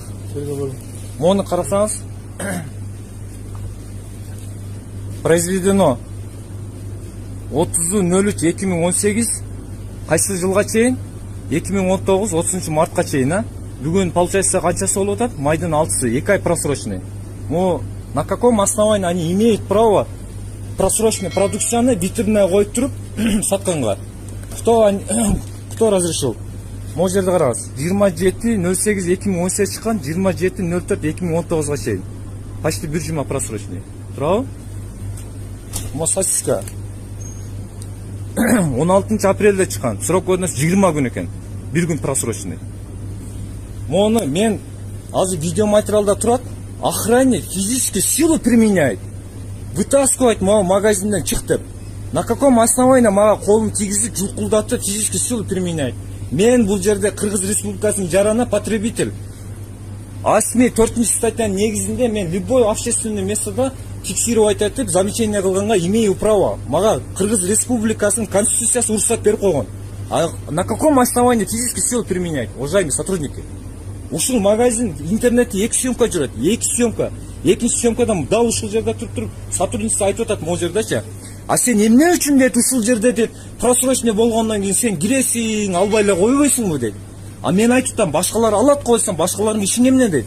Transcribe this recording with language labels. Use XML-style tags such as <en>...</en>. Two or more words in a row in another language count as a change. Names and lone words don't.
<ky>Мону карасаңыз. Произведено 30.03.2018 кайсы жылга чейин 2019 30 мартка чейин, бүгүн получается канчасы болуп атат? Майдын 6-сы, 2 ай просрочный.</ky> <ru>На каком основании они имеют право просрочную</ru> <ky>продукцияны витринага коюп туруп сатканга?</ky> <ru>Кто разрешил?</ru> <ky>Могу жерде караңыз. 27.08.2018 чыккан, 27.04.2019 чейин. Почти бир жума просрочный. Туурабы? Сосиска 16 апрелде чыккан. Срок годности 20 күн экен. Бир күн просрочный. Мону мен азыр видео материалда турат.</ky> <ru>Охранник физическую силу применяет.</ru> <ky>Вытаскивать мага магазинден чык деп.</ky> <ru>На каком основании</ru> <ky>мага колун тийгизип, жулкулдатып</ky> <ru>физическую силу применяет?</ru> <ky>Мен бул жерде Кыргыз Республикасынын жарана потребитель. 4 статьянын негизинде мен</ky> <ru>любой общественное</ru> <ky>местода фиксировать этип, замечание кылганга</ky> <ru>имею право.</ru> <ky>Мага Кыргыз Республикасынын конституциясы уруксат берип койгон.</ky> <ru>На каком основании физическую силу применять, уважаемые сотрудники?</ru> <ky>Ушул магазин интернетте 2 съемка жүрөт. 2 съемка. Экинчи съемкадан дал ушул жерде туруп сотрудница айтып атат могу жердечи. Сен эмне үчүн дейт ушул жерде дейт просрочный болгондон кийин сен киресиң, албай эле койбойсуңбу дейт. Мен айтып атам, башкалар алат койсоң, башкалардын иши эмне дейт.</ky>